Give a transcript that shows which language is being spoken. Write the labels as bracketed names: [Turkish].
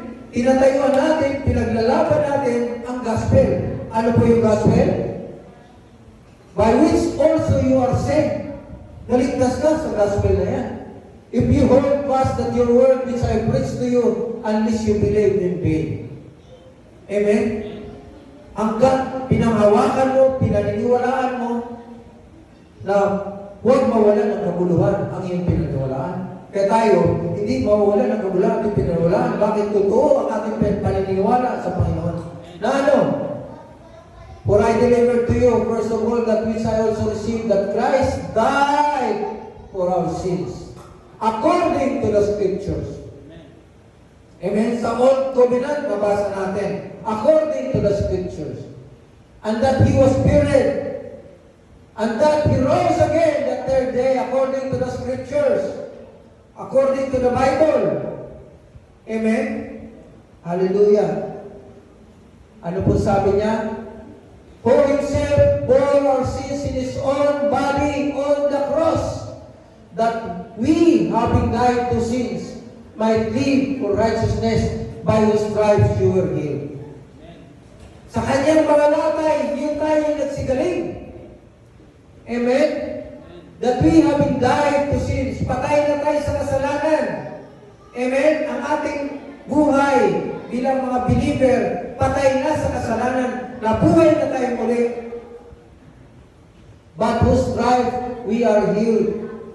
[Filipino] Tinatayuan natin, pinaglalaban natin ang gospel. Ano po yung gospel? [English] By which also you are saved. [Filipino] Naligtas ka sa gospel na yan. [English] If you hold fast that your word which I preach to you, unless you believe in vain. Amen? [Filipino] Hanggang pinanghawakan mo, pinaniniwalaan mo, na huwag mawalan ng kabuluhan ang iyong pinaniniwalaan. Kaya tayo, hindi mawawalan ng kabuluhan ang iyong pinaniniwalaan. Bakit totoo ang ating paniniwala sa Panginoon? Na ano? [English] For I delivered to you, first of all, that which I also received, that Christ died for our sins, according to the Scriptures. Amen? [Filipino] Sa Old Covenant, nabasa natin, [English] according to the Scriptures. And that He was buried. And that He rose again the third day, according to the Scriptures. According to the Bible. Amen? Hallelujah. [Filipino] Ano po sabi niya? [English] Who Himself bore our sins in His own body on the cross, that we, having died to sins, might live for righteousness, by whose stripes you were healed. [Filipino] Sa Kanyang mga latay, yun tayo nagsigaling. Amen? [English] That we, having died to sins, [Filipino] patay na tayo sa kasalanan. [English] Amen? [Filipino] Ang ating buhay bilang mga believer, patay na sa kasalanan, nabuhay na tayo muli. [English] But whose stripes we are healed.